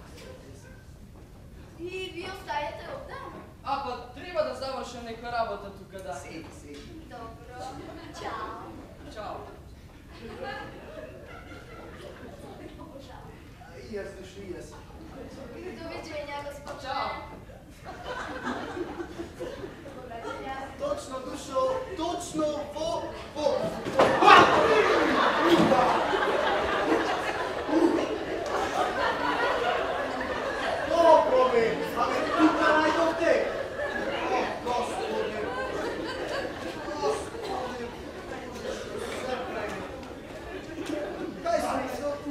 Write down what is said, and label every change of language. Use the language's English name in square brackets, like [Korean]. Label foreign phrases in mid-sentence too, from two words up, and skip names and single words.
[Macedonian] и ви остајате овде? А па треба да завршам нека работа тука, да. Седи. Добро. Чао. Чао. И јас дошли, и јас. [Serbian] Довиđenja, gospodine. [Macedonian] Чао. [Serbian] Povraćanja. [Macedonian] Точно дошол, точно во. Добро бе, абе тука најдовте. Господи. Кај си?